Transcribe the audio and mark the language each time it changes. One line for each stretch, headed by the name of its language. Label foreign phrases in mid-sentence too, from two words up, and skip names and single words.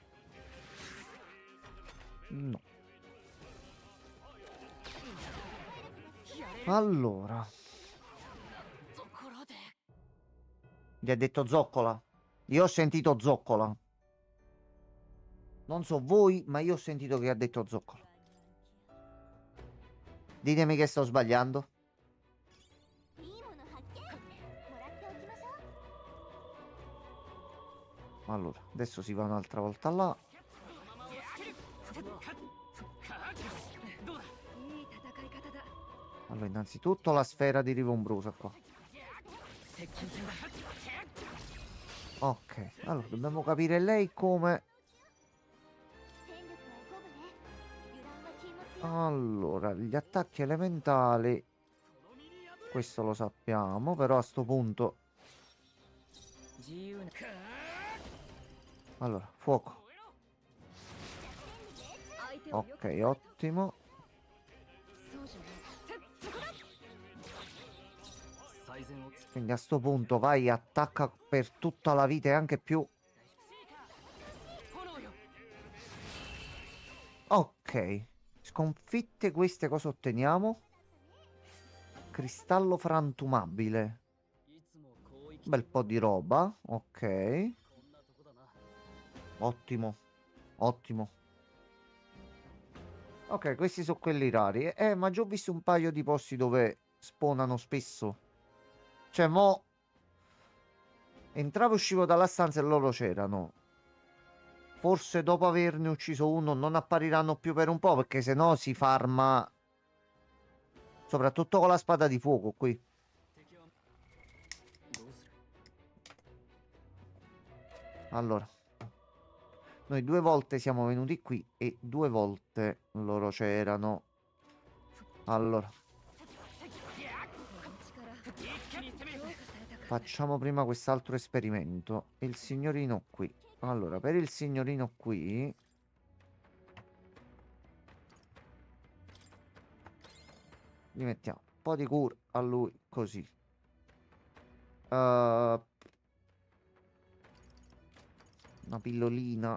Italian: No. Allora. Gli ha detto zoccola. Io ho sentito zoccola. Non so voi, ma io ho sentito che ha detto zoccola. Ditemi che sto sbagliando.
Japanese: いいもの発見。もらっておきましょう。
Italian: Allora, adesso si va un'altra volta là.
Japanese: どうだいい戦い方だ。
Italian: Allora, innanzitutto la sfera di Rivombrosa qua.
Japanese: 接近戦だ
Italian: Ok, allora dobbiamo capire lei come...
Japanese: 戦力は五分ね。油断は禁
Italian: Allora, gli attacchi elementali, questo lo sappiamo, però a sto punto...
Japanese: 自由な
Italian: Allora, fuoco.
Japanese: 相手をよく
Italian: Ok, ottimo.
Japanese: そうじゃない。最善をつ
Italian: Quindi a sto punto vai, attacca per tutta la vita e anche più.
Japanese: 炎よ
Italian: Ok. Sconfitte queste, cosa otteniamo? Cristallo frantumabile.
Japanese: いつもこう生き
Italian: Bel po' di roba. Ok.
Japanese: こんなとこだな
Italian: Ottimo. Ottimo. Ok, questi sono quelli rari. Ma già ho visto un paio di posti dove spawnano spesso. Cioè, mo... Entravo e uscivo dalla stanza e loro c'erano. Forse dopo averne ucciso uno non appariranno più per un po', perché sennò si farma... Soprattutto con la spada di fuoco qui.
Japanese: 敵はどうする
Italian: Allora. Noi 2 volte siamo venuti qui e 2 volte loro c'erano. Allora.
Japanese: 一気に攻めよう
Italian: Facciamo prima quest'altro esperimento. Il signorino qui. Allora, per il signorino qui... Gli mettiamo un po' di cura a lui, così. Una pillolina.